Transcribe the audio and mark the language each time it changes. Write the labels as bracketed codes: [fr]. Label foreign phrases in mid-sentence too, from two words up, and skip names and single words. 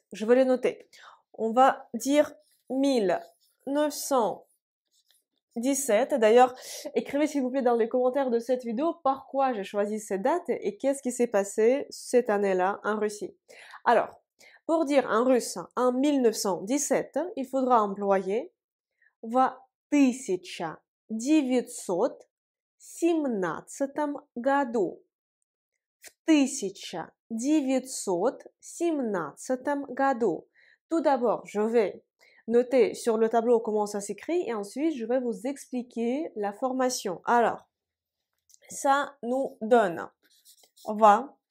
[fr] Je vais le noter. On va dire 1917. D'ailleurs, écrivez s'il vous plaît dans les commentaires de cette vidéo pourquoi j'ai choisi cette date et qu'est-ce qui s'est passé cette année-là en Russie. Alors, pour dire en russe en 1917, il faudra employer [ru] в 1917 году. В 1917 году. [fr] Tout d'abord, je vais noter sur le tableau comment ça s'écrit et ensuite je vais vous expliquer la formation. Alors, ça nous donne в